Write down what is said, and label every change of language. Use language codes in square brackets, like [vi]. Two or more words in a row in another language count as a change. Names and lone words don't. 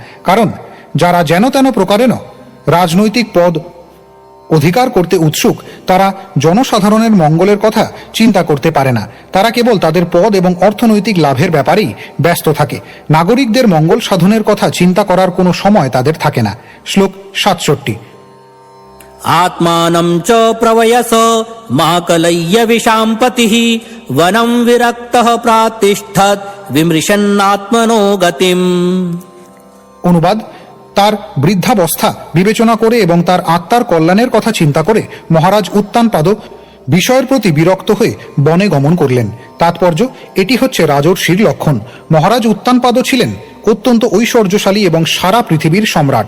[bn] কারণ যারা যেন তেন প্রকারেণ রাজনৈতিক পদ অধিকার করতে উৎসুক তারা জনসাধারণের মঙ্গলের কথা চিন্তা করতে পারে না, তারা কেবল তাদের পদ এবং অর্থনৈতিক লাভের ব্যাপারেই ব্যস্ত থাকে। নাগরিকদের মঙ্গল সাধনের কথা চিন্তা করার কোনো সময় তাদের থাকে না। শ্লোক 67। [sa] आत्मानं च प्रवयस महाकलय्य विशाम्पतिः वनं विरक्तः प्रातिष्ठत् विमृशन्नात्मनो गतिम्। [bn] অনুবাদ: তার বৃদ্ধাবস্থা বিবেচনা করে এবং তার আত্মার কল্যাণের কথা চিন্তা করে মহারাজ উত্তানপাদ বিষয়ের প্রতি বিরক্ত হয়ে বনে গমন করলেন। তাৎপর্য: এটি হচ্ছে রাজর্ষির লক্ষণ। মহারাজ উত্তানপাদ ছিলেন অত্যন্ত ঐশ্বর্যশালী এবং সারা পৃথিবীর সম্রাট।